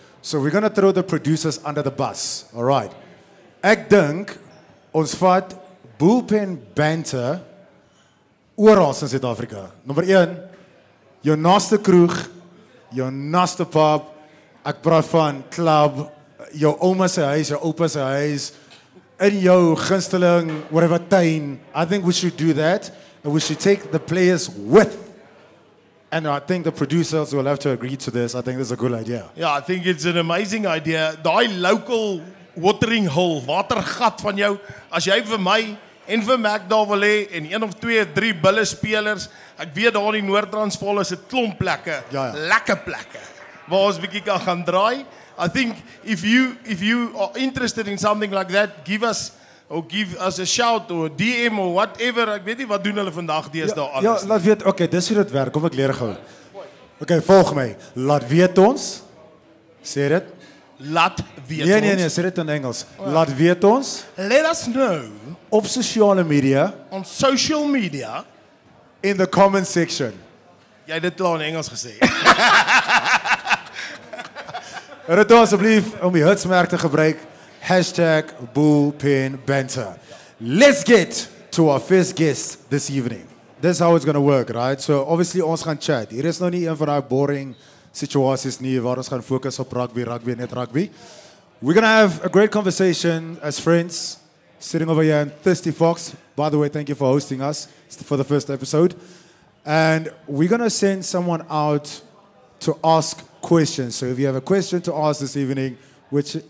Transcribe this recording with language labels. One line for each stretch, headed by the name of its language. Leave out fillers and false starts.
English: So we're going to throw the producers under the bus. All right.
Afrikaans: Ek dink ons vat Bullpen Banter oral in Suid-Afrika. Nommer 1, jou naaste kroeg, jou naaste pub, ek praat van club, jou ouma se huis, jou oupa se huis, in jou gunsteling whatever tuin.
English: I think we should do that and we should take the players with. And I think the producers will have to agree to this. I think this is a good idea. Ja, I think it's an amazing idea.
Afrikaans: Daai
English: local watering hole,
Afrikaans: watergat van jou, as jy vir my en vir Mac daar wil hê en 1 of 2, 3 bulle spelers, ek weet daar in Noord-Transvaal is 'n klomp plekke, Ja. lekker plekke waar ons bietjie kan gaan draai.
English: I think if you are interested in something like that, give us a shout or DM or whatever.
Afrikaans: Ek weet nie wat doen hulle vandag deesdae alles. Ja, laat weet. Okay, dis hoe dit werk. Kom ek leer gou. Okay, volg my. Laat weet ons. Sê dit. Laat weet Nee, ons. sê dit in Engels. Laat weet ons
English: Let us know
Afrikaans: op sosiale media
English: on social media. in the comment section.
Afrikaans: Jy het dit klaar in Engels gesê. Dit asseblief om die hitsmerk te gebruik. #Bullpenbanter.
English: Let's get to our first guest this evening. This is how it's going to work, right? So obviously
Afrikaans: ons gaan chat. Hier is nou nie een van daai boring situasies nie waar ons gaan fokus op rugby, net rugby.
English: We're going to have a great conversation as friends, sitting over here in Thirsty Fox. By the way, thank you for hosting us for the first episode. And we're going to send someone out to ask questions. So if you have a question to ask this evening, which...